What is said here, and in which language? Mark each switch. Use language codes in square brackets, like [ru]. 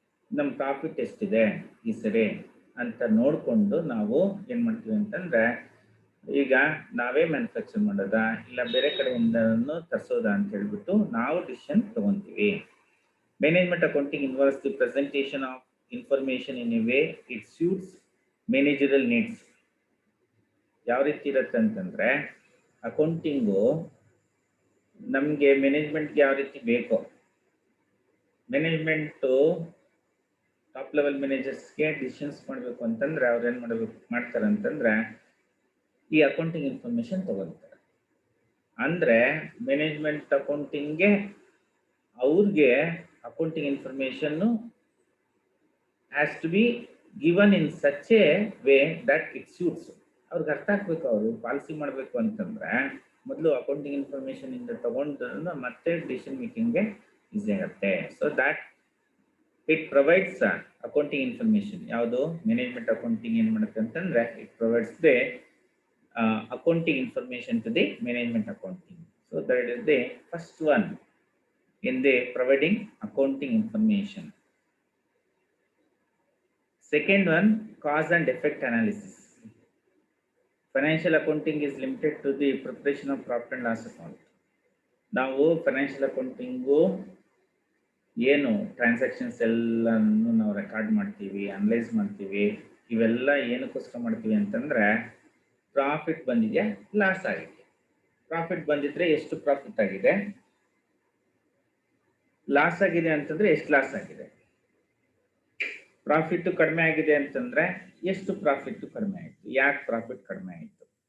[kn] ನಮ್ಮ ಪ್ರಾಫಿಟ್ ಎಷ್ಟಿದೆ ಈ ಸರಿ ಅಂತ ನೋಡಿಕೊಂಡು ನಾವು ಏನು ಮಾಡ್ತೀವಿ ಅಂತಂದರೆ, ಈಗ ನಾವೇ ಮ್ಯಾನುಫ್ಯಾಕ್ಚರ್ ಮಾಡೋದಾ ಇಲ್ಲ ಬೇರೆ ಕಡೆಯಿಂದ ತರಿಸೋದಾ ಅಂತ ಹೇಳ್ಬಿಟ್ಟು ನಾವು decision ತೊಗೊತೀವಿ. [en] Management accounting involves the presentation of information in a way it suits managerial needs. [kn] ಯಾವ ರೀತಿ ಇರುತ್ತೆ ಅಂತಂದರೆ, ಅಕೌಂಟಿಂಗು ನಮಗೆ ಮ್ಯಾನೇಜ್ಮೆಂಟ್ಗೆ ಯಾವ ರೀತಿ ಬೇಕೋ, ಮ್ಯಾನೇಜ್ಮೆಂಟು ಟಾಪ್ ಲೆವೆಲ್ ಮ್ಯಾನೇಜರ್ಸ್ಗೆ ಡಿಸಿಷನ್ಸ್ ಮಾಡಬೇಕು ಅಂತಂದರೆ ಅವ್ರು ಏನು ಮಾಡ್ತಾರೆ ಅಂತಂದರೆ ಈ ಅಕೌಂಟಿಂಗ್ ಇನ್ಫಾರ್ಮೇಷನ್ ತೊಗೊಳ್ತಾರೆ. ಅಂದರೆ ಮ್ಯಾನೇಜ್ಮೆಂಟ್ ಅಕೌಂಟಿಂಗ್ಗೆ ಅವ್ರಿಗೆ accounting information [en] has to be given in such a way that it suits. [kn] ಅವ್ರಿಗೆ ಅರ್ಥ ಆಗ್ಬೇಕು. ಅವರು ಪಾಲಿಸಿ ಮಾಡಬೇಕು ಅಂತಂದರೆ ಮೊದಲು ಅಕೌಂಟಿಂಗ್ ಇನ್ಫಾರ್ಮೇಷನ್ ಇಂದ ತಗೊಂಡು ಮತ್ತೆ ಡಿಸಿಷನ್ ಮೇಕಿಂಗ್ಗೆ ಈಸಿ ಆಗುತ್ತೆ. [en] So that it provides accounting information. [kn] ಯಾವುದು? ಮ್ಯಾನೇಜ್ಮೆಂಟ್ ಅಕೌಂಟಿಂಗ್ ಏನು ಮಾಡುತ್ತೆ ಅಂತಂದರೆ [en] It provides the accounting information to the management accounting. So that is the first one in the providing accounting information. Second one, cause and effect analysis. Financial accounting is limited to the preparation of profit and loss account. [kn] ನಾವು financial accounting ಏನು transactions ಎಲ್ಲನೂ ನಾವು record ಮಾಡ್ತೀವಿ, analyse ಮಾಡ್ತೀವಿ. ಇವೆಲ್ಲ ಏನಕ್ಕೋಸ್ಕರ ಮಾಡ್ತೀವಿ ಅಂತಂದರೆ, profit ಬಂದಿದೆಯಾ, ಲಾಸ್ ಆಗಿದೆ. ಪ್ರಾಫಿಟ್ ಬಂದಿದ್ರೆ ಎಷ್ಟು ಪ್ರಾಫಿಟ್ ಆಗಿದೆ, ಲಾಸ್ ಆಗಿದೆ ಅಂತಂದರೆ ಎಷ್ಟು ಲಾಸ್ ಆಗಿದೆ, ಪ್ರಾಫಿಟ್ ಕಡಿಮೆ ಆಗಿದೆ ಅಂತಂದರೆ ಎಷ್ಟು ಪ್ರಾಫಿಟ್ ಕಡಿಮೆ ಆಯಿತು, ಯಾಕೆ ಪ್ರಾಫಿಟ್ ಕಡಿಮೆ ಆಯಿತು.